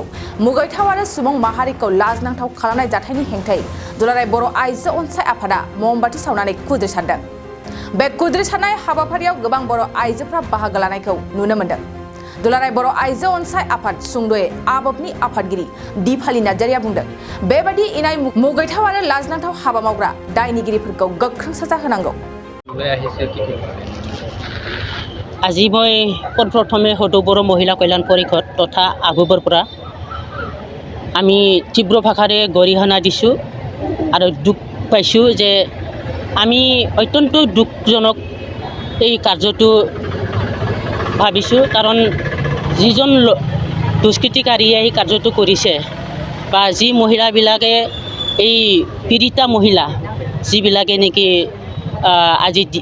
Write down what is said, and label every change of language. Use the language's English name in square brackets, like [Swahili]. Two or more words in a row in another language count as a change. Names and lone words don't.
[Bodo] मुगैथाव आरो सुबुं माहारिखौ लाजनांथाव खालामनाय जाथायनि हेंथायै दुलाराय बर' आइजो अनसाय आफादा ममबाति सावनानै खुद्रिसारदों बे खुद्रिसारनाय हाबाफारियाव गोबां बर' आइजोफ्रा बाहागो लानायखौ नुनो मोन्दों दुलाराय बर' आइजो अनसाय आफाद सुंद'यै आबोफनि आफादगिरि दिफाली नार्जारिया बुंदों बेबादि इनाय मुगैथाव आरो लाजनांथाव हाबा मावग्रा दायनिगिरिफोरखौ गोख्रों साजा होनांगौ [Assamese] আজি মই পোনপ্ৰথমে সদৌ বড়ো মহিলা কল্যাণ পৰিষদ তথা আগুবৰ পৰা আমি তীব্ৰ ভাষাৰে গৰিহণা দিছোঁ আৰু দুখ পাইছোঁ যে আমি অত্যন্ত দুখজনক এই কাৰ্যটো ভাবিছোঁ কাৰণ যিজন দুষ্কৃতিকাৰীয়ে এই কাৰ্যটো কৰিছে বা যি মহিলাবিলাকে এই পীড়িতা মহিলা যিবিলাকে নেকি আজি